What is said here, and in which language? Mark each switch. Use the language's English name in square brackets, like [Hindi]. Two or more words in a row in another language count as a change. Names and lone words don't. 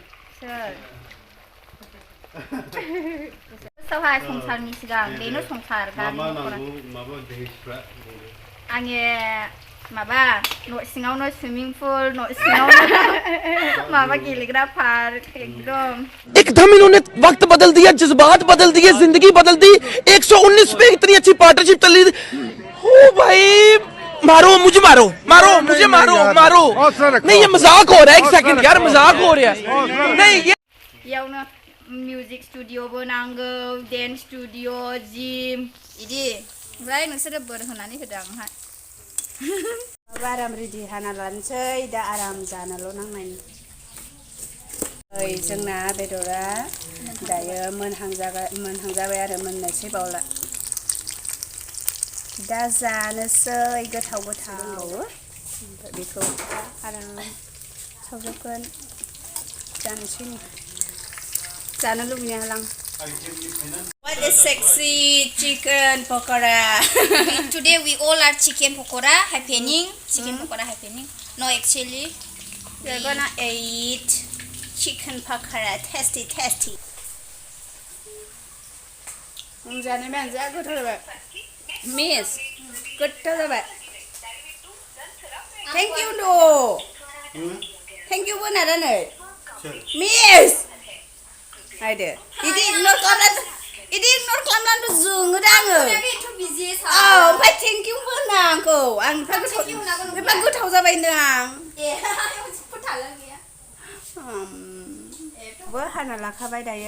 [Bodo] सोर सहाय संसारनि सिगां बेनो संसार मा नांगौ माबा देसफ्रा आङो माबा न' सिङावनो [English] swimming pool [Bodo] न' सिङावनो माबा गेलेग्रा पार्क [Hindi] एकदम इन्होंने वक्त बदल दिया जज्बात बदल दिए जिंदगी बदल दी 119 पे इतनी अच्छी पार्टनरशिप चल रही हो भाई मारो मुझे मारो मुझे मारो नहीं ये मजाक हो रहा है एक सेकंड यार मजाक हो रहा है नहीं ये [Bodo] यावनो म्यूजिक स्टूडियोबो नांगौ [English] dance studio gym [Bodo] इदि ओमफ्राय नोंसोरो बोर होनानै होदो आंहा आराम रेडि हाना लानोसै दा आराम जानोल' नांनायनि जोंना बेदरा दायो मोनहां जाबाय आरो मोननोसै बावला दा जानोसै गोथाव ओमफ्राय बेखौ आराम सावजोबगोन जानोसै जानो लुबैनो हालां [English] What is sexy chicken pokora? Today we all are chicken pokora happening. Chicken pokora happening. No, actually, we're gonna eat chicken pokora. Tasty. [Bodo] जानो जा गोथाव जाबाय मिस गोथाव जाबाय थेंक [English] you know thank you [Bodo] बोनारा नै मिस नायदो इदि इगनर खालामनानै जोङो दा आङो ओमफ्राय [English] thank you [Bodo] होना आंखौ आंनिफ्राय गोथाव जाबाय होनदों आंबो हाना लाखाबाय दायो